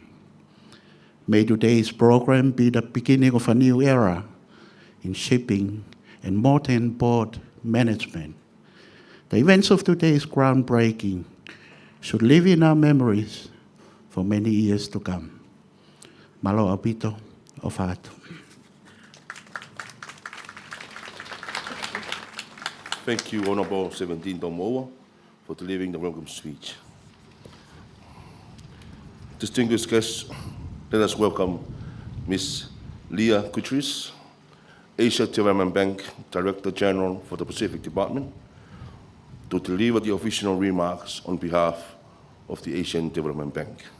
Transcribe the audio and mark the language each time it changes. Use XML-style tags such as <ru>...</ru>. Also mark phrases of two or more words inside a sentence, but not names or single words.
<en>May today's program be the beginning of a new era in shipping and modern port management. The events of today's groundbreaking should live in our memories for many years to come.</en> <sm>Malo apito o fato.</sm> <en>Thank you, Honorable 17 Tomoa, for delivering the welcome speech. Distinguished guests, let us welcome Ms. Leah Gutierrez, Asia Development Bank Director General for the Pacific Department, to deliver the official remarks on behalf of the Asian Development Bank.</en>